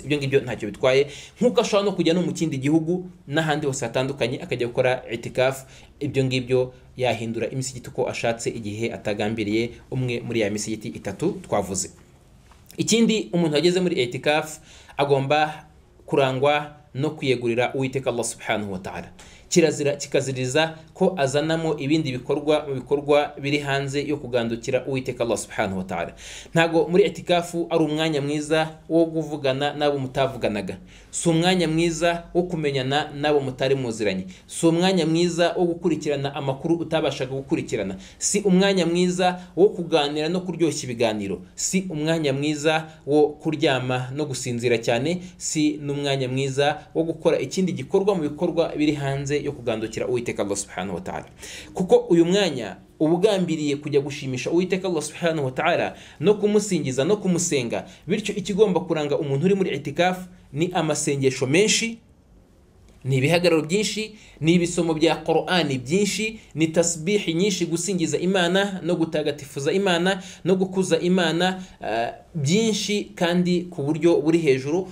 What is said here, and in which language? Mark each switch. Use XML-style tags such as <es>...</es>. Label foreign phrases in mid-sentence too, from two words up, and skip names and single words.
<rw>Ibyo ngibyo ntacyo bitwaye, nkuko ashobora no kujya no mu kindi gihugu n'ahandi hose hatandukanye akajya gukora itikafu. Ibyo ngibyo yahindura imisigiti uko ashatse igihe atagambiriye umwe muri ya misigiti itatu twavuze. Ikindi, umuntu ageze muri itikafu agomba kurangwa no kwiyegurira Uwiteka</rw> <ar>الله سبحانه وتعالى.</ar> <rw>Kirazira kikaziriza ko azanamo ibindi bikorwa biri hanze yo kugandukira Uwiteka</rw> <ar>الله سبحانه وتعالى.</ar> <rw>Ntago muri itikafu ari umwanya mwiza wo kuvugana nabo mutavuganaga, si umwanya mwiza wo kumenyana nabo mutari muziranye, si umwanya mwiza wo gukurikirana amakuru utabashaga gukurikirana, si umwanya mwiza wo kuganira no kuryoshya ibiganiro, si umwanya mwiza wo kuryama no gusinzira cyane, si n'umwanya mwiza wo gukora ikindi gikorwa mu bikorwa biri hanze se yo kugandukira Uwiteka</rw> <ar>الله سبحانه وتعالى.</ar> <rw>Kuko uyu mwanya ubugambiriye kujya gushimisha Uwiteka</rw> <ar>الله سبحانه وتعالى</ar> <rw>no kumusingiza no kumusenga, bityo ikigomba kuranga umuntu uri muri itikaf ni amasengesho menshi, ni ibihagararo byinshi, ni ibisomo bya Qur'ani byinshi, ni tasbihi nyinshi, gusingiza Imana no gutagatifuza Imana no gukuza Imana byinshi kandi ku buryo buri hejuru.</rw>